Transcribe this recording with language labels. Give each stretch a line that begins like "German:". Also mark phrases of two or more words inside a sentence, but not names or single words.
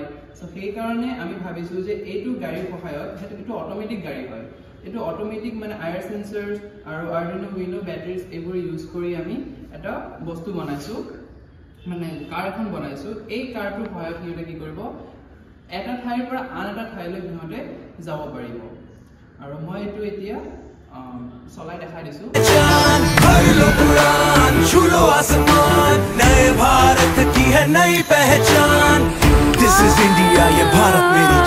Assamese: সো সেই কাৰণে আমি ভাবিছোঁ যে এইটো গাড়ীৰ সহায়ত এইটো অট'মেটিক গাড়ী হয় এইটো অট'মেটিক মানে আয়াৰ সেন্সৰ্ছ আৰু আৰ্ডিনো উইনো বেটাৰিজ এইবোৰ ইউজ কৰি আমি এটা বস্তু বনাইছোঁ মানে কাৰ এখন বনাইছোঁ এই কাৰটোৰ সহায়ত সিহঁতে কি কৰিব এটা ঠাইৰ পৰা আন এটা ঠাইলৈ সিহঁতে যাব পাৰিব আৰু মই এইটো এতিয়া চলাই দেখাই দিছো
Hindi: छूलो आसमान नए भारत की है नई पहचान
English: this is India
Hindi: ये भारत में